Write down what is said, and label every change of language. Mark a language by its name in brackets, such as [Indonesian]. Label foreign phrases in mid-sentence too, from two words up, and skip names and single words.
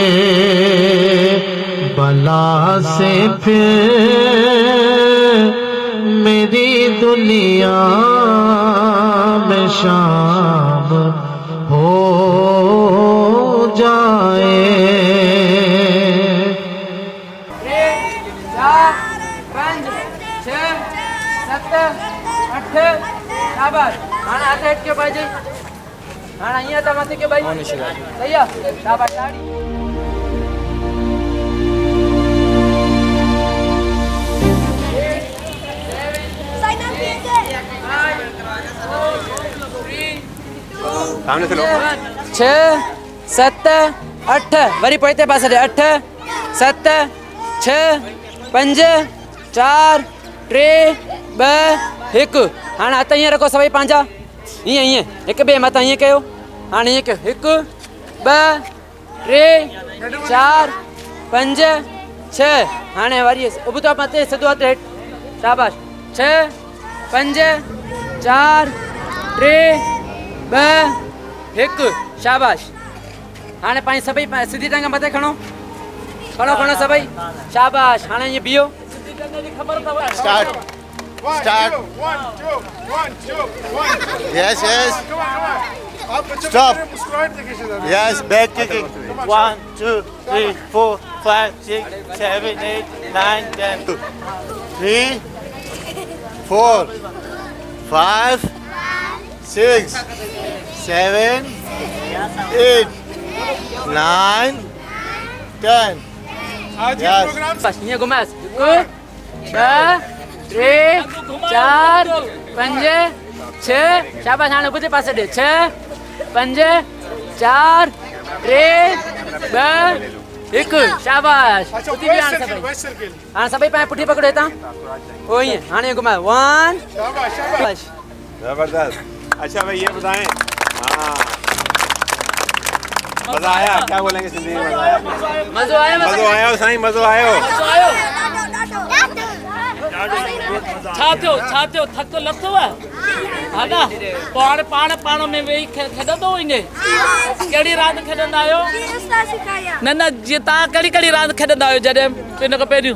[Urdu] بلا سے پھر میری دنیا میں شام ہو جائے۔ [Sindhi] 4 5 6 7 8 शाबाश। हाणे हथ हेठि भाई जी, हाणे हीअं त मथे कयो भाई, सही आहे, शाबाश ताड़ी। सामने से लो। 6 7 8 वरी पोइते पासे ॾे, 8 7 6 5 4 3 2 1। हाणे हथ हीअं रखो सभई पंहिंजा, हीअं हीअं हिकु ॿिए मथां हीअं कयो। हाणे हीअं कयो, 1 2 3 4 5 6। हाणे वरी उबतो मथे सिधो हथ हेठि, शाबाश। 6 5 4 3 2 1, शाबाश। हाणे पंहिंजी सभई सिधी टंग मथे खणो, खणो खणो सभई, शाबाश। हाणे ईअं बीहो, सिधी टंग जी ख़बर अथव। [English] Start. Start. 1 2 1 2 1। Yes, yes. Stop. Yes, back kicking. 1 2 3 4 5 6 7 8 9 10 3 4 5 6 7 8 9 10 Yes. [Sindhi] बस हीअं घुमाएसि, 1 2 3 4 5 6, शाबाश। हाणे उबते पासे ॾे, 6 5 4 3 2 1, शाबाश। उथी विया हाणे सभई, हाणे सभई पंहिंजी पुठी पकड़ो हितां, पोइ ईअं। हाणे घुमायो, 1 शाबाश। जबरदस्त। [Urdu] اچھا بھائی یہ بتائیں، ہاں مزا آیا? کیا بولیں گے زندگی میں? مزا آیا? [Sindhi] मज़ो आयो? मज़ो आयो साईं, मज़ो आयो? छा थियो थक लथव हा न? पोइ हाणे पाण में वेही खेॾंदो वञे। कहिड़ी रांदि खेॾंदा आहियो? न जीअं तव्हां कहिड़ी रांदि खेॾंदा आहियो जॾहिं इन खां पहिरियों?